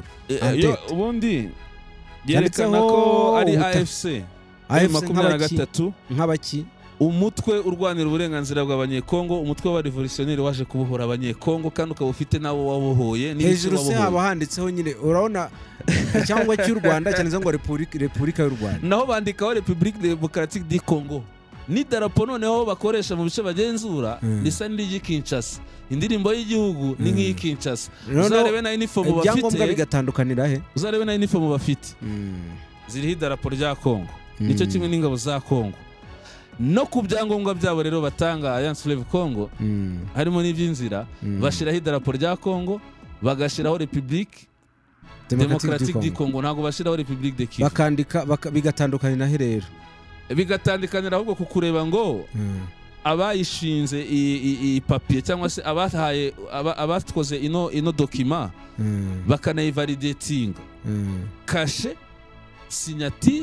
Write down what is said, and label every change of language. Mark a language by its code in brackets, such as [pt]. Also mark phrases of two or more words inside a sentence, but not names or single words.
[rw] ubundi yerekana ko ari AFC M23 nk'abaki umutwe urwanira uburenganzira bw'abanyekongo, umutwe wa revolutionnaire waje kubohora abanyekongo kandi ukaba ufite nabo wabohoye hejuru se haba handitseho nyine urabona cyangwa cy'u Rwanda cyane ngo Repubulika y'u Rwanda, naho bandikaho République démocratique du Congo. Ni darapo noneho bakoresha mu bice bagenzura risa n'iryi Kinshasa, indirimbo y'igihugu ni nk'iyi Kinshasa. Uzarebe na uniform bafite, ibyangombwa bigatandukanira he, uzarebe na uniform bafite ziriho idarapo rya Kongo, nicyo kimwe n'ingabo za Kongo. No ku byangombwa byabo rero batanga Alliance Fleuve Congo harimo n'iby'inzira, bashiraho idarapo rya Kongo, bagashiraho République démocratique du Congo, ntago bashiraho République de Kivu, bakandika bigatandukanira he rero, bigatandukanira ahubwo kukureba ngo abayishinze iyi papier cyangwa se abahaye abatkoze ino document bakanayivalidatinga kashe signature,